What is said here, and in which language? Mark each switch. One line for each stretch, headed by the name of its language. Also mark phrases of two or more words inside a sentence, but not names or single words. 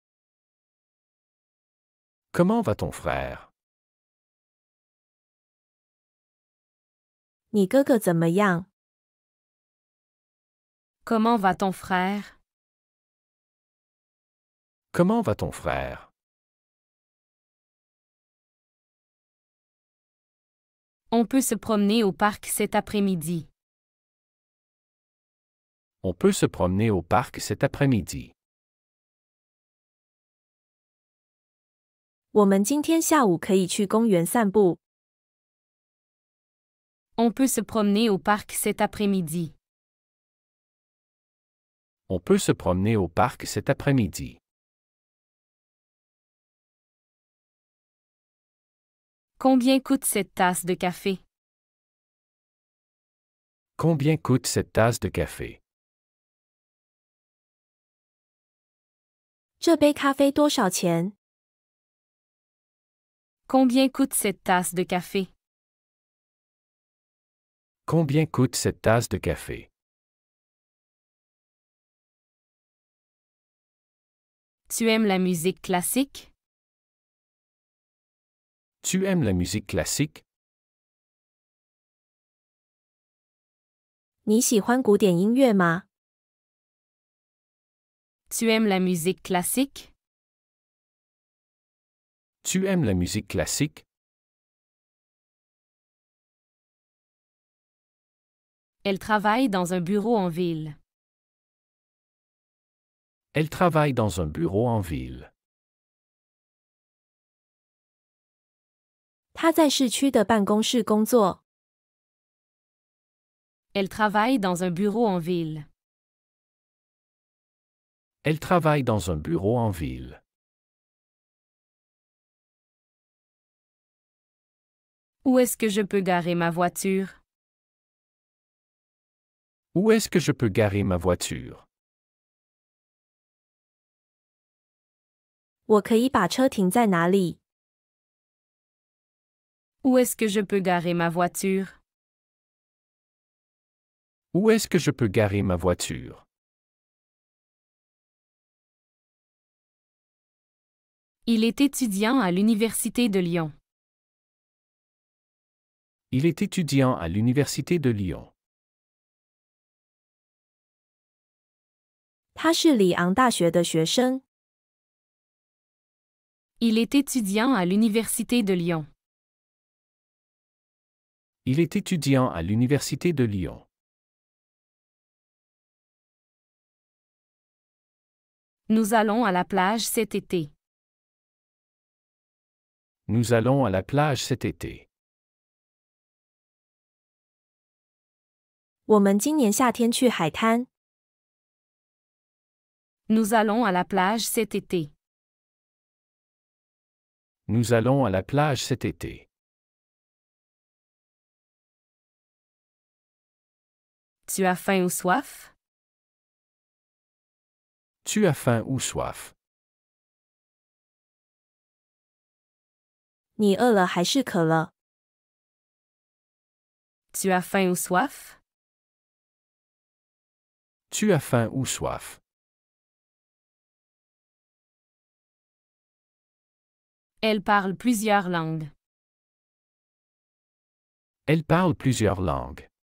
French: Comment va ton frère?
Chinese: 你哥哥怎么样？
French: Comment va ton frère? Comment va ton frère? On peut se promener au parc cet après-midi. On peut se promener au parc cet après-midi.
Chinese: 我们今天下午可以去公园散步。
French: On peut se promener au parc cet après-midi. On peut se promener au parc cet après-midi. Combien coûte cette tasse de café? Combien coûte cette tasse de café?
Chinese: 这杯咖啡多少钱？
French: Combien coûte cette tasse de café? Combien coûte cette tasse de café? Tu aimes la musique classique? Tu aimes la musique classique?
Chinese: 你喜欢古典音乐吗？
French: Tu aimes la musique classique? Tu aimes la musique classique? Elle travaille dans un bureau en ville. Elle travaille dans un bureau en ville.
Chinese: 她在市区的办公室工作。
French: Elle travaille dans un bureau en ville. Elle travaille dans un bureau en ville. Où est-ce que je peux garer ma voiture? Où est-ce que je peux garer ma voiture?
Chinese: 我可以把车停在哪里？
French: Où est-ce que je peux garer ma voiture? Où est-ce que je peux garer ma voiture? Il est étudiant à l'Université de Lyon. Il est étudiant à l'Université de Lyon.
Chinese: 他是里昂大学的学生。
French: Il est étudiant à l'Université de Lyon. Il est étudiant à l'Université de Lyon. Nous allons à la plage cet été. Nous allons à la plage cet été.
Chinese: 我们今年夏天去海滩。
French: Nous allons à la plage cet été. Nous allons à la plage cet été. Tu as faim ou soif? Tu as faim ou soif?
Chinese: 你饿了还是渴了？
French: Tu as faim ou soif? Tu as faim ou soif? Elle parle plusieurs langues. Elle parle plusieurs langues.